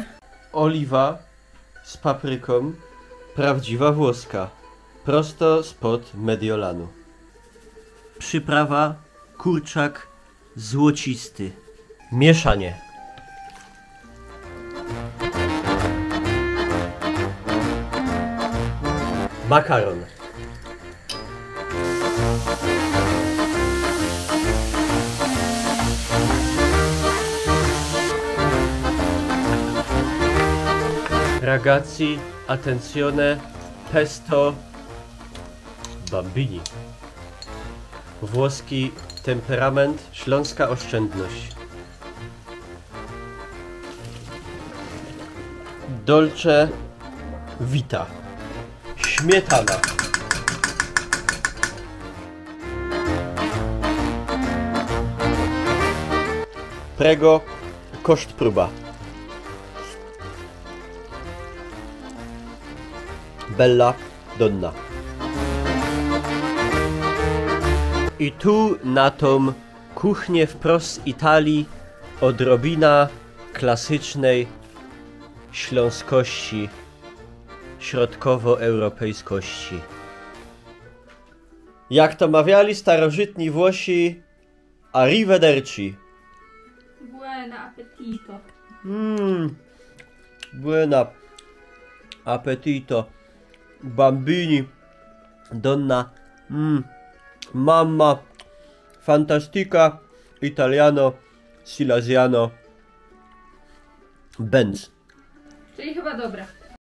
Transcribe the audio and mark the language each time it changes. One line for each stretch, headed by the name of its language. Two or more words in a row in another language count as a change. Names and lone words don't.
Polish: Oliwa z papryką, prawdziwa włoska, prosto spod Mediolanu. Przyprawa, kurczak złocisty. Mieszanie. Makaron.
Italian: Ragazzi, attenzione, pesto bambini.
Polish: Włoski temperament, śląska oszczędność.
Italian: Dolce vita.
Polish: Śmietana. Prego, koszt próba.
Italian: Bella donna.
Polish: I tu na tą kuchnię wprost z Italii odrobina klasycznej śląskości, środkowoeuropejskości. Jak to mawiali starożytni Włosi,
Italian: arrivederci. Buona appetito. Buona appetito. Bambini. Donna. Mamma. Fantastica. Italiano. Silesiano. Benz.
Polish: Czyli chyba dobra.